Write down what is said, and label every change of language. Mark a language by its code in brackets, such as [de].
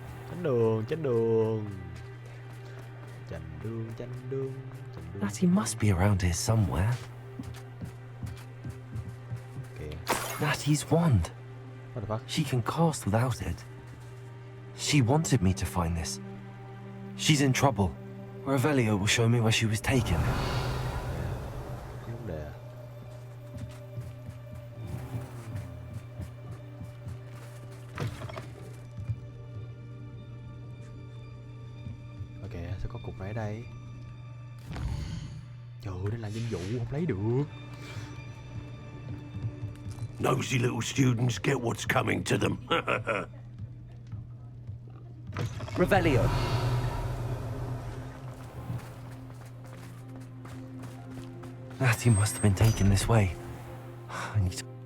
[vi] Tránh đường, tránh đường. Chành đường, chành đường, chành đường. [en] Natty must be around here somewhere. Natty's wand. What the fuck? She can cast without it. She wanted me to find this. She's in trouble. Revelio will show me where she was taken. [vi] Vấn đề. Ok, sẽ có cục này ở đây. Trời ơi, đây là nhiệm vụ không lấy được. [en] Nosy little students get what's coming to them. Revelio. Natty must have been taken this way. I need to...